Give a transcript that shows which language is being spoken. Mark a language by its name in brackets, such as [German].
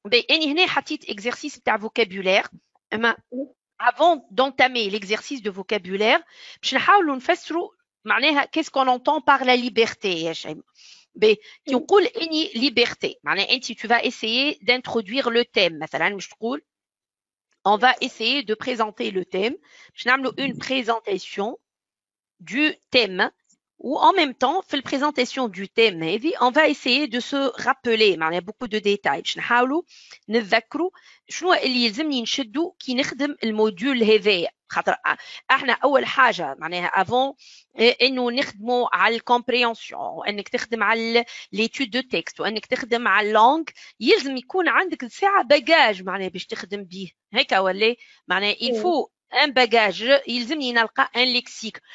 [Arabic] اني هنا حطيت exercice بتاع vocabulaire. اما [French] avant d'entamer l'exercice de vocabulaire [Arabic] باش نحاولوا نفسروا معناها [French] qu'est-ce qu'on entend par la liberté يا شيماء. [Arabic] كي نقول اني [French] liberté [Arabic] معناها انت [French] tu vas essayer d'introduire le thème [Arabic] مثلا مش تقول [French] on va essayer de présenter le thème [Arabic] باش نعملوا [French] une présentation du thème ou en même temps [Arabic] في البريزونطاسيون [French] du thème [Arabic] هذه [French] on va essayer de se rappeler [Arabic] معناها [French] beaucoup de détails [Arabic] باش نحاولوا نتذكروا شنو اللي يلزمني نشدوا كي نخدم الموديول هذايا خاطر احنا اول حاجه معناها avant انه نخدموا على الكومبريهنسيون وانك تخدم على ليتود دو تكست وانك تخدم على اللونغ يلزم يكون عندك ساعه باجاج معناها باش تخدم به هيك ولا معناها [French] il faut [Arabic] ان باجاج يلزمني نلقى ان ليكسيك.